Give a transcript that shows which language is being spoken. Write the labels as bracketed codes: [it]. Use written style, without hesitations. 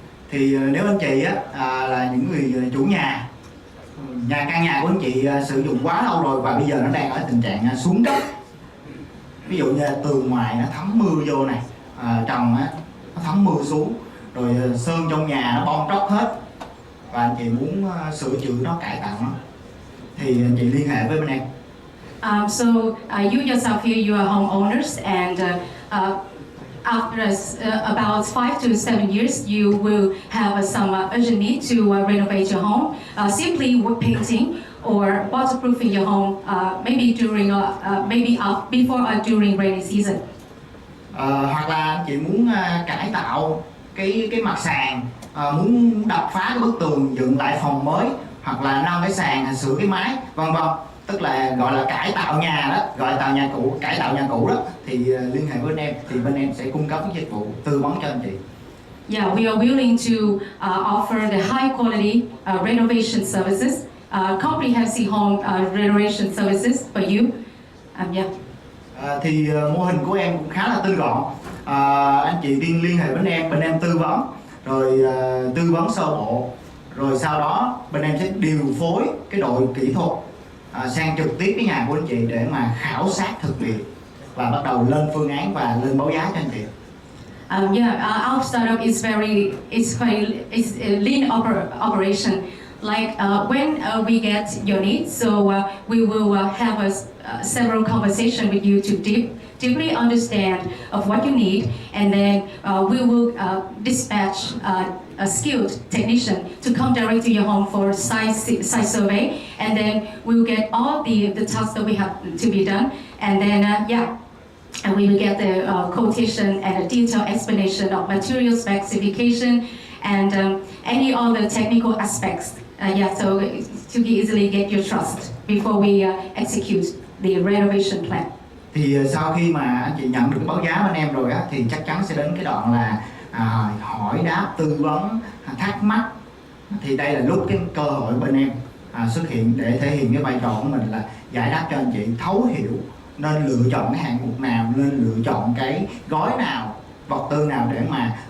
[vi] Thì nếu anh chị là những người chủ nhà, căn nhà của anh chị sử dụng quá lâu rồi và bây giờ nó đang ở tình trạng xuống cấp. Ví dụ như tường ngoài nó thấm mưa vô này, trần nó thấm mưa xuống, rồi sơn trong nhà nó bong tróc hết và anh chị muốn sửa chữa nó, cải tạo nó, thì anh chị liên hệ với bên em. [en] So you yourself here, you are homeowners, and after about 5 to 7 years, you will have some urgent need to renovate your home, simply wood painting or waterproofing your home, maybe during before or during rainy season. [vi] Hoặc là anh chị muốn cải tạo cái mặt sàn, muốn đập phá cái bức tường, dựng lại phòng mới, hoặc là nâng cái sàn, sửa cái mái, vân vân. Tức là gọi là cải tạo nhà đó, cải tạo nhà cũ đó, thì liên hệ với bên em, thì bên em sẽ cung cấp cái dịch vụ tư vấn cho anh chị. [en] Yeah, we are willing to offer the high quality renovation services, comprehensive home renovation services for you. Yeah. [vi] Thì mô hình của em cũng khá là tinh gọn. Anh chị liên hệ bên em tư vấn, rồi tư vấn sơ bộ, rồi sau đó bên em sẽ điều phối cái đội kỹ thuật sang trực tiếp cái nhà của anh chị để mà khảo sát thực địa và bắt đầu lên phương án và lên báo giá cho anh chị. [en] Our startup is it's a lean operation. Like when we get your needs, so we will have several conversations with you to deeply understand of what you need, and then we will dispatch a skilled technician to come direct to your home for site survey, and then we'll get all the tasks that we have to be done, and then and we will get the quotation and a detailed explanation of material specification and any other technical aspects. So to easily get your trust before we execute the renovation plan. [vi] Thì sau khi mà anh chị nhận được cái báo giá bên em rồi á, thì chắc chắn sẽ đến cái đoạn là hỏi đáp, tư vấn, thắc mắc. Thì đây là lúc cái cơ hội bên em xuất hiện để thể hiện cái vai trò của mình là giải đáp cho anh chị thấu hiểu nên lựa chọn cái hạng mục nào, nên lựa chọn cái gói nào, vật tư nào để mà